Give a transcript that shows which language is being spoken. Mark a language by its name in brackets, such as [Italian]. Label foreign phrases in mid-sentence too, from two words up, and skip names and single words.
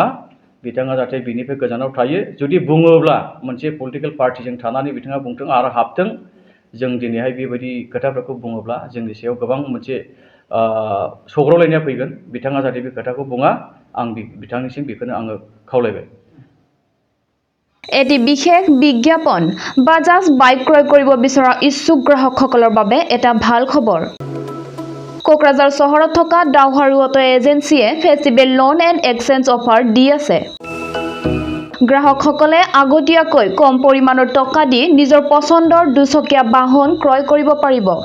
[Bodo] बिथाङा जाहाथे बिनिफ्राय गोजानाव थायो। जुदि बुङोब्ला मोनसे पलिटिकेल पार्टिजों थानानै बिथाङा बुंथों आरो हाबथों। जों दिनैहाय बेबायदि खोथाफोरखौ बुङोब्ला जोंनि सायाव गोबां मोनसे सौग्रावलायनाया फैगोन। बिथाङा जाहाथे बे खोथाखौ बुङा आं बिथांनिसिम बेखौनो आङो खावलायबाय। [Assamese] এটি বিশেষ বিজ্ঞাপন বাজাজ বাইক ক্ৰয় কৰিব বিচৰা ইচ্ছুক গ্ৰাহকসকলৰ বাবে এটা ভাল খবৰ। কোকৰাঝাৰ চহৰত থকা ডাউহাৰু অটো এজেন্সিয়ে [English] festival loan and exchange offer [Assamese] দি আছে। গ্ৰাহকসকলে আগতীয়াকৈ কম পৰিমাণৰ টকা দি নিজৰ পছন্দৰ দুচকীয়া বাহন ক্ৰয় কৰিব পাৰিব।